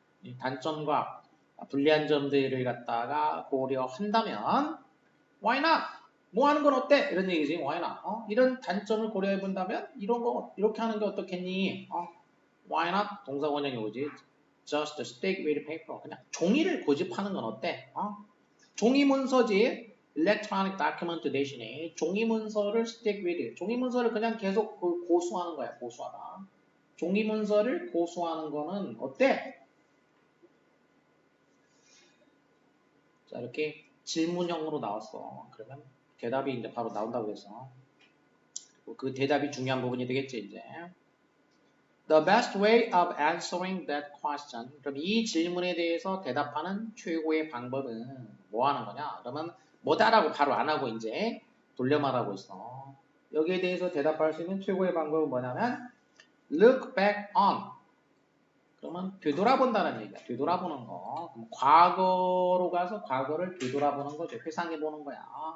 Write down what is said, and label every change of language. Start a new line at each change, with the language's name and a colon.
Korean: 이 단점과 불리한 점들을 갖다가 고려한다면
English: why not?
Korean: 뭐 하는 건 어때? 이런 얘기지.
English: why not?
Korean: 이런 단점을 고려해 본다면 이런 거 이렇게 하는 게 어떻겠니?
English: why not?
Korean: 동사 원형이 오지.
English: Just stick with paper.
Korean: 그냥 종이를 고집하는 건 어때? 종이 문서지. electronic document 대신에 종이 문서를 stick with. 종이 문서를 그냥 계속 고수하는 거야. 고수하다. 종이 문서를 고수하는 거는 어때? 자, 이렇게 질문형으로 나왔어. 그러면 대답이 이제 바로 나온다고 해서 그 대답이 중요한 부분이 되겠지, 이제.
English: The best way of answering that question.
Korean: 그럼 이 질문에 대해서 대답하는 최고의 방법은 뭐 하는 거냐? 그러면 뭐다라고 바로 안 하고 이제 돌려 말하고 있어. 여기에 대해서 대답할 수 있는 최고의 방법은 뭐냐면
English: look back on.
Korean: 그러면 되돌아본다는 얘기야. 되돌아보는 거. 그럼 과거로 가서 과거를 되돌아보는 거죠. 회상해 보는 거야.